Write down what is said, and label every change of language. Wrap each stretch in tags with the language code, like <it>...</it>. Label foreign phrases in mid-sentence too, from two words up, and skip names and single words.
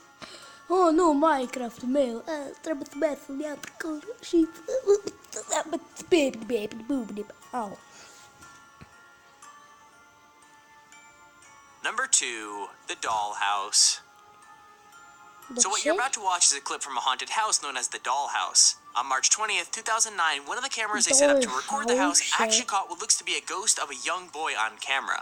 <ro>Oh, nu, Minecraft-ul meu. Trebuie să merg să-mi iau și... Au.</ro> <en>Number 2, the dollhouse. So what you're about to watch is a clip from a haunted house known as the Dollhouse. On March 20th, 2009, one of the cameras they set up to record the house actually caught what looks to be a ghost of a young boy on camera.</en>